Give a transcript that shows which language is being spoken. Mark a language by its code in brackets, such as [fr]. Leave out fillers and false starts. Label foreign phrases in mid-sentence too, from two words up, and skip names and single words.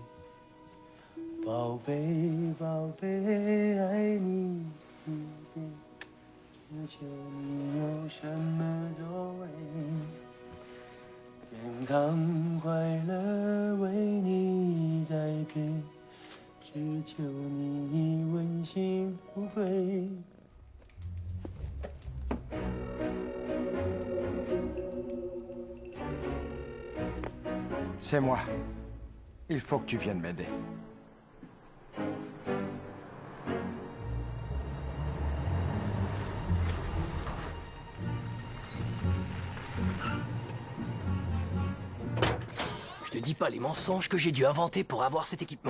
[zh] 宝贝，宝贝，爱你疲惫，只求你有什么作为。健康快乐为你栽培，只求你问心无愧。 [fr] C'est moi. Il faut que tu viennes m'aider. Je te dis pas les mensonges que j'ai dû inventer pour avoir cet équipement.